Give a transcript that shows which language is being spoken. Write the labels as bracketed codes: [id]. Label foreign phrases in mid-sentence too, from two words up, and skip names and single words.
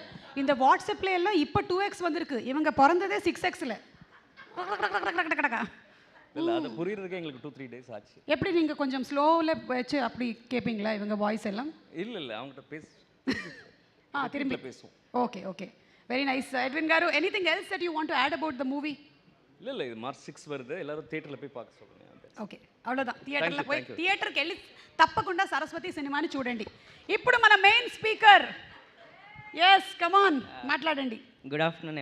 [ta] இந்த வாட்ஸ்அப்ல எல்லாம் இப்போ 2x வந்திருக்கு, இவங்க பிறந்ததே 6xல. இல்லை அது புரியுறதுக்கு எங்களுக்கு 2-3 days ஆச்சு. எப்படி நீங்கள் கொஞ்சம் ஸ்லோவில் வச்சு அப்படி கேட்பீங்களா இவங்க வாய்ஸ் எல்லாம்? இல்லை அவங்ககிட்ட திரும்பி பேசுவோம். ஓகே ஓகே, [en] very nice. [ta] எட்வின் காரு, [en] anything else that you want to add about the movie? [ta] இல்லை இது மார்ச் 6 வருது, எல்லாரும் தியேட்டரில் போய் பார்க்க சொல்லுங்க. ఓకే, అவ்வளోதான். [te] థియేటర్లో పోయి థియేటర్కి వెళ్ళి తప్పకుండా సరస్వతి సినిమాని చూడండి. ఇప్పుడు మన మెయిన్ స్పీకర్, [en] yes come on [te] మాట్లాడండి. [en] good afternoon.